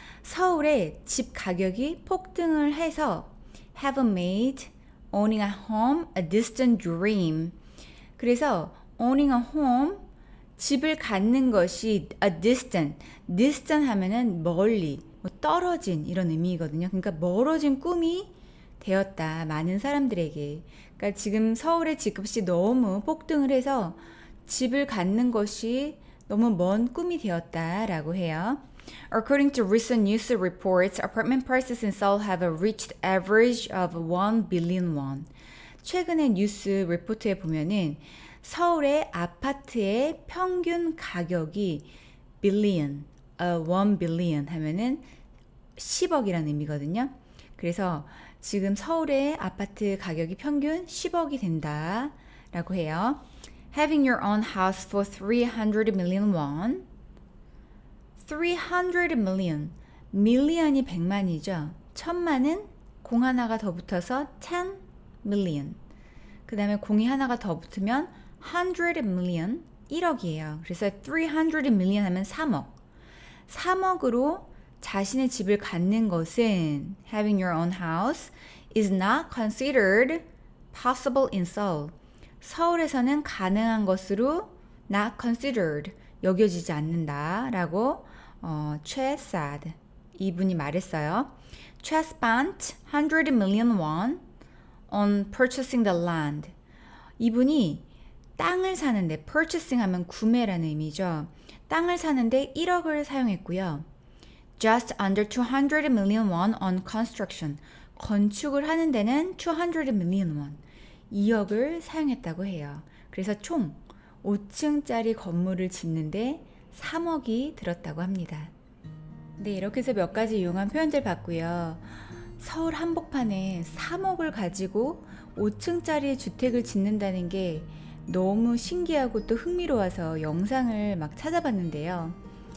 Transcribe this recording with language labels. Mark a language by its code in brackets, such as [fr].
[ko] 서울의 집 가격이 폭등을 해서 [en] have made owning a home a distant dream. [ko] 그래서 [en] owning a home, [ko] 집을 갖는 것이 a distant 하면은 멀리, 뭐 떨어진 이런 의미거든요. 그러니까 멀어진 꿈이 되었다. 많은 사람들에게. 그러니까 지금 서울의 집값이 너무 폭등을 해서 집을 갖는 것이 너무 먼 꿈이 되었다라고 해요. [en] According to recent news reports, apartment prices in Seoul have reached average of 1 billion won. [ko] 최근의 뉴스 리포트에 보면은 서울의 아파트의 평균 가격이 billion, 1 billion 하면은 10억이라는 의미거든요. 그래서 지금 서울의 아파트 가격이 평균 10억이 된다라고 해요. [en] Having your own house for 300 million won. 300 million. [ko] million이 100만이죠. 1000만은 공 하나가 더 붙어서 10 million. 그 다음에 공이 하나가 더 붙으면 100 million, 1억이에요. 그래서 300 million 하면 3억. 3억으로 자신의 집을 갖는 것은 [en] having your own house is not considered possible in Seoul. [ko] 서울에서는 가능한 것으로 not considered, 여겨지지 않는다라고 최 Sad 이분이 말했어요. [en] 최 spent 100 million won on purchasing the land. [ko] 이분이 땅을 사는데, purchasing 하면 구매라는 의미죠. 땅을 사는데 1억을 사용했고요. [en] Just under 200 million won on construction. [ko] 건축을 하는 데는 [en] 200 million won. [ko] 2억을 사용했다고 해요. 그래서 총 5층짜리 건물을 짓는데 3억이 들었다고 합니다. 네, 이렇게 해서 몇 가지 유용한 표현들 봤고요. 서울 한복판에 3억을 가지고 5층짜리 주택을 짓는다는 게 너무 신기하고 또 흥미로워서 영상을 막 찾아봤는데요.